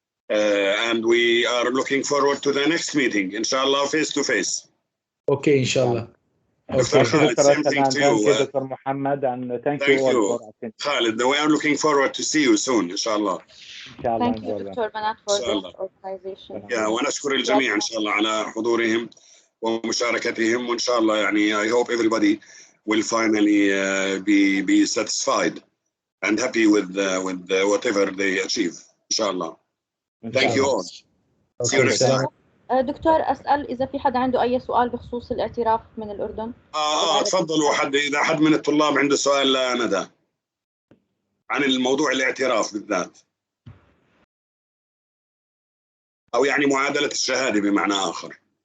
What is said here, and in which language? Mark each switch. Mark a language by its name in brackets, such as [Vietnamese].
[English] And we are looking forward to the next meeting, inshallah, face to face. Okay, inshallah. Dr. Khalid, same thing to you. Thank you, Dr. Muhammad, and thank you all for attending. Khalid, we are looking forward to see you soon, inshallah. Thank you, Dr. Banat, for this organization. [Arabic] ونشكر الجميع إن شاء الله على حضورهم ومشاركتهم وإن شاء الله يعني [English] I hope everybody will finally be satisfied and happy with whatever they achieve. Inshallah. Thank you all. See you next time. [Arabic] دكتور أسأل إذا في حدا عنده أي سؤال بخصوص الاعتراف من الأردن. تفضلوا إذا حد من الطلاب عنده سؤال لندى عن الموضوع الاعتراف بالذات، أو يعني معادلة الشهادة بمعنى آخر.